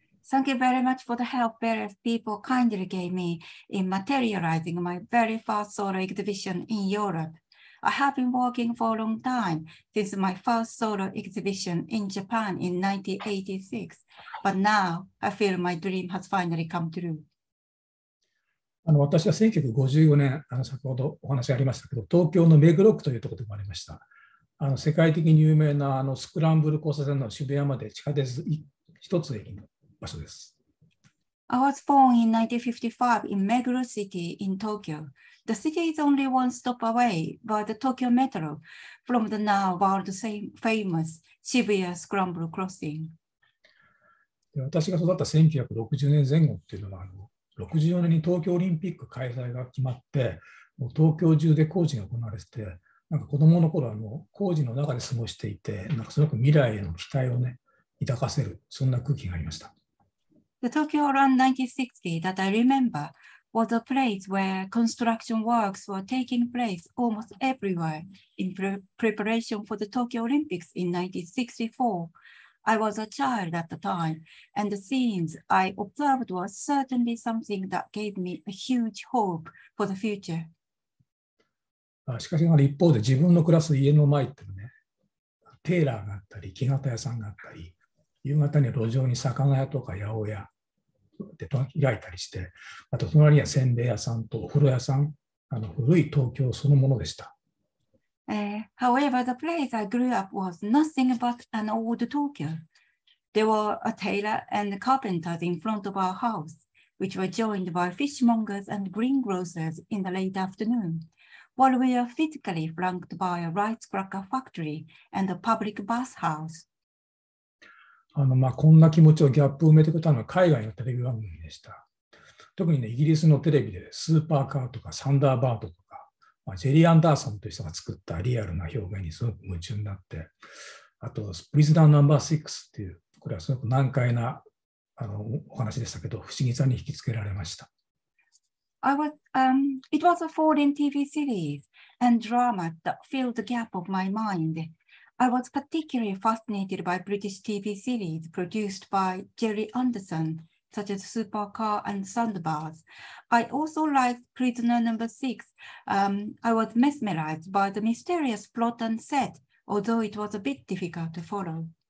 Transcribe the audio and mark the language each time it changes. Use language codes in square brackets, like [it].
[en] Thank you very much for the help various people kindly gave me in materializing my very first solo exhibition in Europe. I have been working for a long time since my first solo exhibition in Japan in 1986, but now I feel my dream has finally come true. [ja] 私は1954年、先ほどお話ありましたけど、東京の目黒区というところで生まれました。世界的に有名なスクランブル交差点の渋谷まで地下鉄一つ駅の場所です。 [en] I was born in 1955 in Meguro City in Tokyo. The city is only one stop away by the Tokyo Metro from the now world famous Shibuya Scramble Crossing. [ja] 私が育った1960年前後っていうのは64年に東京オリンピック開催が決まってもう東京中で工事が行われててなんか子どもの頃工事の中で過ごしていてなんかすごく未来への期待をね抱かせるそんな空気がありました。 [en] The Tokyo around 1960 that I remember was a place where construction works were taking place almost everywhere in preparation for the Tokyo Olympics in 1964. I was a child at the time, and the scenes I observed were certainly something that gave me a huge hope for the future. [ja] しかし一方で自分の暮らす家の前ってね、テーラーがあったり、木型屋さんがあったり、夕方には路上に魚屋とか八百屋で開いたりして、あと隣にはせんべい屋さんとお風呂屋さん、古い東京そのものでした。 [en] However, the place I grew up was nothing but an old Tokyo. There were a tailor and carpenters in front of our house, which were joined by fishmongers and greengrocers in the late afternoon, while we were physically flanked by a rice cracker factory and a public bathhouse. [ja] こんな気持ちをギャップを埋めてくれたのは海外のテレビ番組でした。特にね、イギリスのテレビでスーパーカーとかサンダーバードとか、ジェリー・アンダーソンという人が作ったリアルな表現にすごく夢中になって、あと、プリズナーナンバー6っていう、これはすごく難解なお話でしたけど、不思議さに引きつけられました。 [en] It was a foreign TV series and drama that filled the gap of my mind. I was particularly fascinated by British TV series produced by Jerry Anderson, such as Supercar and Sandbars. I also liked Prisoner Number 6. I was mesmerized by the mysterious plot and set, although it was a bit difficult to follow.